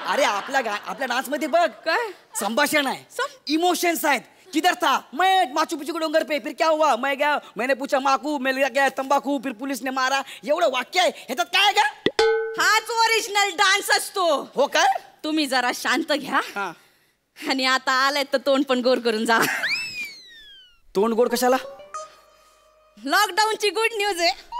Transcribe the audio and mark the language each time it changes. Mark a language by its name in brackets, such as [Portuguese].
[Marathi] अरे आपल्या डान्स मध्ये बघ काय संभाषण आहे, इमोशन्स आहेत. [Hindi] किधर था मैं माचू पिचू के डोंगर पे, फिर क्या हुआ मैं गया मैंने पूछा माकू मैं ले गया तंबाकू, फिर पुलिस ने मारा. [Marathi] एवढं वाक्य आहे ह्याच्यात काय का? हाच ओरिजिनल डान्स असतो. हो काय? तुम्ही जरा शांत घ्या हा आणि आता आलाय तर तोंड पण गोर करून जा. तोंड गोड कशाला? लॉकडाऊनची गुड न्यूज आहे.